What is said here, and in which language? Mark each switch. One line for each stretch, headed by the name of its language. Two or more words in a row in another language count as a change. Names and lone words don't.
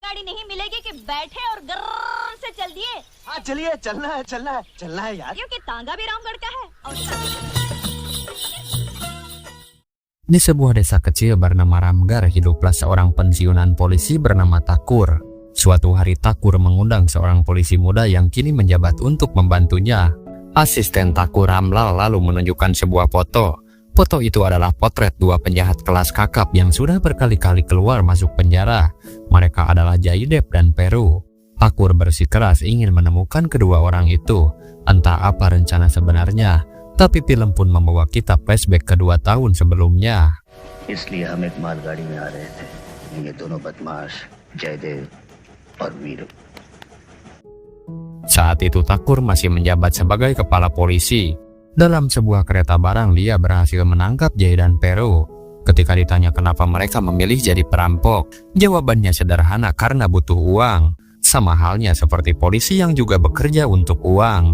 Hindi: गाड़ी नहीं मिलेगी कि बैठे और गर्र से चल दिए। हाँ चलिए, चलना है यार। क्योंकि तांगा भी रामगढ़ का है और
Indonesian: Di sebuah desa kecil bernama Ramgar hiduplah seorang pensiunan polisi bernama Takur. Suatu hari Takur mengundang seorang polisi muda yang kini menjabat untuk membantunya. Asisten Takur Ramlal lalu menunjukkan sebuah foto. Foto itu adalah potret dua penjahat kelas kakap yang sudah berkali-kali keluar masuk penjara. Mereka adalah Jaidep dan Peru. Takur bersikeras ingin menemukan kedua orang itu. Entah apa rencana sebenarnya, tapi film pun membawa kita flashback ke 2 tahun sebelumnya.
Hindi: इसलिए हम एक मालगाड़ी में आ रहे थे। ये दोनों बदमाश जयदेव और वीरू।
Indonesian: Saat itu Takur masih menjabat sebagai kepala polisi. Dalam sebuah kereta barang dia berhasil menangkap Jay dan Peru. Ketika ditanya kenapa mereka memilih jadi perampok, jawabannya sederhana karena butuh uang. Sama halnya seperti polisi yang juga bekerja untuk uang.